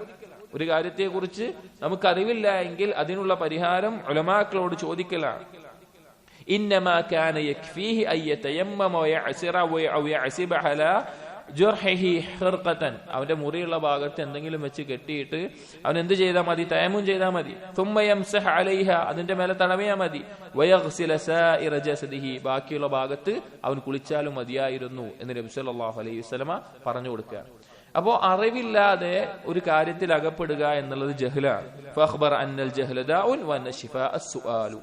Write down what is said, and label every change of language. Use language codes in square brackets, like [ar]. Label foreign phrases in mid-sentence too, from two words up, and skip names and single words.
[ml] ഒരു കാര്യത്തെക്കുറിച്ച് നമുക്ക് അറിവില്ല എങ്കിൽ അതിനുള്ള പരിഹാരം ഉലമാക്കളോട് ചോദിക്കലാണ്. [ar] إنما كان يكفيه أن يتيمم ويعصر و يعصب على جرحه خرقة. [ml] അവന്റെ മുറിയുള്ള ഭാഗത്ത് എന്തെങ്കിലും വെച്ച് കെട്ടിയിട്ട് അവൻ എന്ത് ചെയ്താൽ മതി? തയമ്മും ചെയ്താൽ മതി. [ar] ثم يمسح عليها. [ml] അതിന്റെ മേലെ തടവിയാൽ മതി. [ar] ويغسل سائر جسده. [ml] ബാക്കിയുള്ള ഭാഗത്ത് അവൻ കുളിച്ചാലും മതിയായിരുന്നു എന്ന് നബി [ar] സല്ലല്ലാഹു അലൈഹി വസല്ലമ [ml] പറഞ്ഞു കൊടുക്കുക. അപ്പോ അറിവില്ലാതെ ഒരു കാര്യത്തിൽ അകപ്പെടുക എന്നുള്ളത് ജഹ്ലാണ്. [ar] فأخبر أن الجهل داء وأن شفاء السؤال.